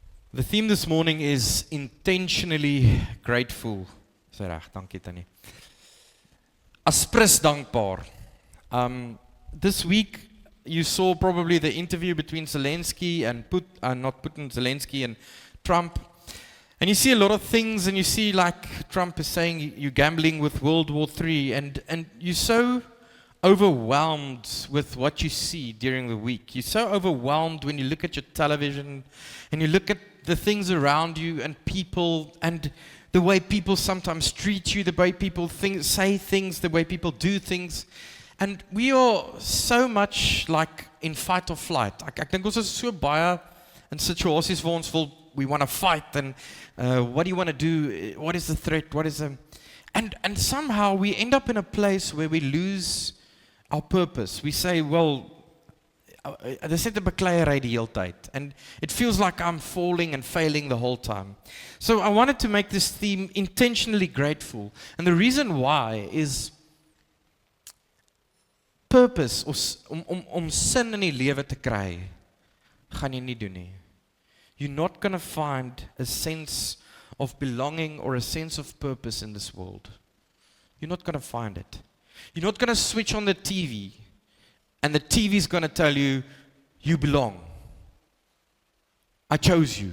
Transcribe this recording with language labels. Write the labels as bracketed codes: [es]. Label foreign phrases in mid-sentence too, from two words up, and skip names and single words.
[en] The theme this morning is intentionally grateful. [af] Dis reg, dankie Tannie. Aspres dankbaar. [en] This week you saw probably the interview between Zelensky and not Putin, Zelensky and Trump. And you see a lot of things, and you see like Trump is saying you're gambling with World War III, and you're so overwhelmed with what you see during the week. You're so overwhelmed when you look at your television and you look at the things around you and people and the way people sometimes treat you, the way people say things, the way people do things. And we are so much like in fight or flight. [af] Ek dink ons is so baie in situasies waar ons [en] we want to fight, and what do you want to do? What is the threat? What is the... And somehow we end up in a place where we lose our purpose. We say, well, [af] dis net 'n bekleierery die hele tyd, [en] and it feels like I'm falling and failing the whole time. So I wanted to make this theme intentionally grateful, and the reason why is purpose, [af] om sin in die lewe te kry, gaan jy nie doen nie. [en] You're not going to find a sense of belonging or a sense of purpose in this world. You're not going to find it. You're not going to switch on the TV and the TV is going to tell you, you belong. I chose you.